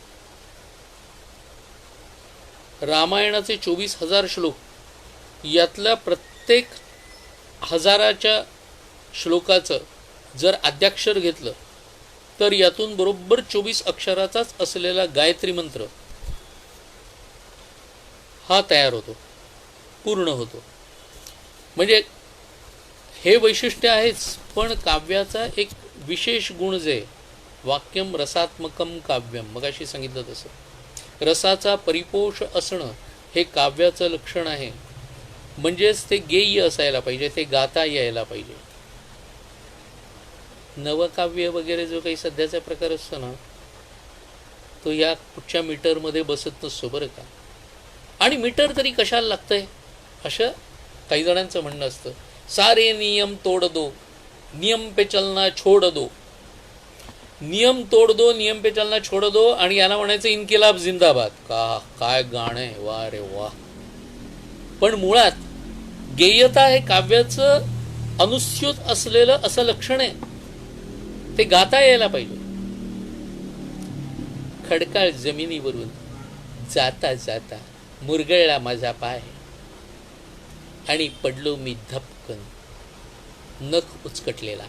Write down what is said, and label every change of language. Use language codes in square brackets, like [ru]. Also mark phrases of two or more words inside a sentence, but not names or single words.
[mr] रामायणाचे 24,000 श्लोक, यातल्या प्रत्येक हजाराच्या श्लोकाचं जर आद्याक्षर घेतलं तर यातून बरोबर 24 अक्षराचाच असलेला गायत्री मंत्र हा तयार होतो, पूर्ण होतो. म्हणजे हे वैशिष्ट्य आहेच, पण काव्याचा एक विशेष गुण जे [sa] वाक्यम रसात्मकम काव्यम, [mr] मगाशी सांगितलं तसं, रसाचा परिपोष असणं हे काव्याचं लक्षण आहे. म्हणजेच ते गेय्य असायला पाहिजे, ते गाता यायला पाहिजे. नवकाव्य वगैरे जो काही सध्याचा प्रकार असतो ना, तो या कुठच्या मीटरमध्ये बसत नसतो बरं का. आणि मीटर तरी कशाला लागतंय असं काही जणांचं म्हणणं असतं. [hi] सारे नियम तोड दो, नियम पे चलना छोड दो. नियम तोड दो, नियम पे चलना छोड दो, [mr] आणि याला म्हणायचं [hi] इन्किलाब जिंदाबाद. [mr] काय गाणं आहे, वा रे वा. पण मुळात गेयता हे काव्याचं अनुस्यूत असलेलं असं लक्षण आहे. ते गाता यायला पाहिजे. खडकाळ जमिनीवरून जाता जाता मुरगळला माझा पाय, आणि पडलो मी धपकन नख उचकटलेला.